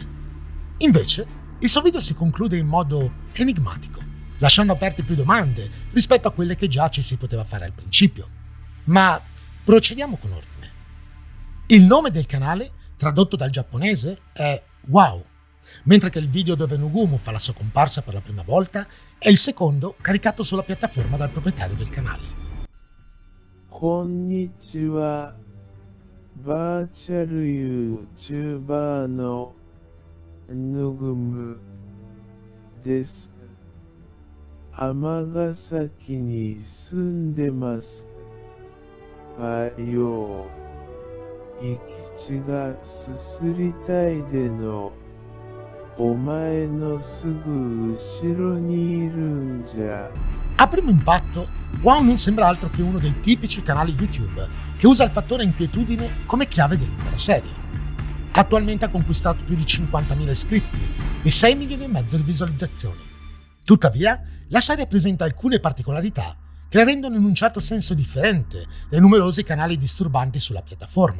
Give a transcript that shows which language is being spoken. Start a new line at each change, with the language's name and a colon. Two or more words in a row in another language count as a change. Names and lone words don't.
Italian: Invece, il suo video si conclude in modo enigmatico, lasciando aperte più domande rispetto a quelle che già ci si poteva fare al principio. Ma procediamo con ordine. Il nome del canale, tradotto dal giapponese, è WoW, mentre che il video dove Nugumu fa la sua comparsa per la prima volta è il secondo caricato sulla piattaforma dal proprietario del canale.
Japanese: Konnichiwa. バーチャル YouTuber のヌグムです。尼崎に住んでます。わよ。生き血がすすりたいでの。お前のすぐ後ろにいるんじゃ。
Italian: A primo impatto, WoW non sembra altro che uno dei tipici canali YouTube che usa il fattore inquietudine come chiave dell'intera serie. Attualmente ha conquistato più di 50.000 iscritti e 6 milioni e mezzo di visualizzazioni. Tuttavia, la serie presenta alcune particolarità che la rendono in un certo senso differente dai numerosi canali disturbanti sulla piattaforma.